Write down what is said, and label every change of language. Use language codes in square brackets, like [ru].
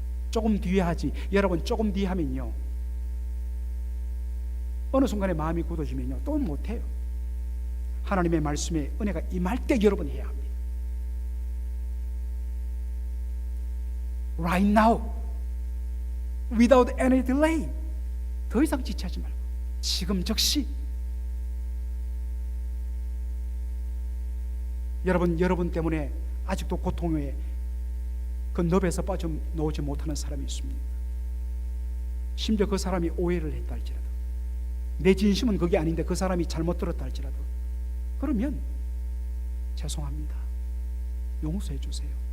[ko] 조금 뒤에 하지. 여러분 조금 뒤에 하면요, 어느 순간에 마음이 굳어지면요 또 못해요. 하나님의 말씀에 은혜가 임할 때 여러분 해야 합니다. [en] Right now, without any delay. [ko] 더 이상 지체하지 말고 지금 즉시. 여러분 때문에 아직도 고통에 그 늪에서 빠져나오지 못하는 사람이 있습니다. 심지어 그 사람이 오해를 했다 할지라도, 내 진심은 그게 아닌데 그 사람이 잘못 들었다 할지라도, 그러면 죄송합니다, 용서해 주세요.